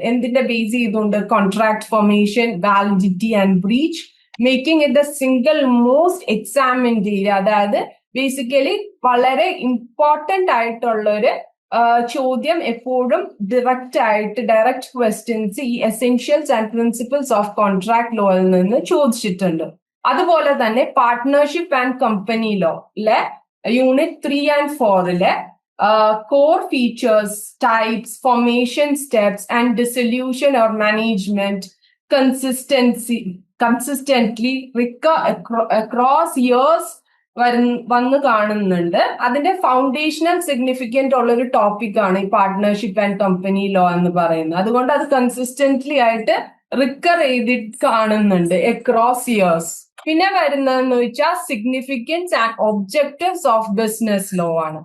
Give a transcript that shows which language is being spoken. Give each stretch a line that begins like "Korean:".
Malayalam: എന്തിന്റെ ബേസ് ചെയ്തുകൊണ്ട്?
English: Contract formation, validity and breach, making it the single most examined area.
Malayalam: അതായത് basically വളരെ important ആയിട്ടുള്ളൊരു ചോദ്യം എപ്പോഴും ഡയറക്റ്റ് ക്വസ്റ്റ്യൻസ് ഈ essentials and principles of contract ലോയിൽ നിന്ന് ചോദിച്ചിട്ടുണ്ട്. അതുപോലെ തന്നെ partnership and company ലോയിലെ unit
English: 3 and 4 core features, types, formation steps and dissolution or management consistently recur across years
Malayalam: വന്ന് കാണുന്നുണ്ട്. അതിന്റെ ഫൗണ്ടേഷണൽ സിഗ്നിഫിക്കന്റ് ഉള്ള ഒരു ടോപ്പിക് ആണ് ഈ പാർട്ട്ണർഷിപ്പ് ആൻഡ് കമ്പനി ലോ എന്ന് പറയുന്നത്. അതുകൊണ്ട് അത് കൺസിസ്റ്റന്റ്ലി ആയിട്ട് റിക്കർ ചെയ്തിട്ട് കാണുന്നുണ്ട് അക്രോസ് ഇയേഴ്സ്. പിന്നെ വരുന്നതെന്ന് വെച്ചാൽ significance and objectives of business law ആണ്.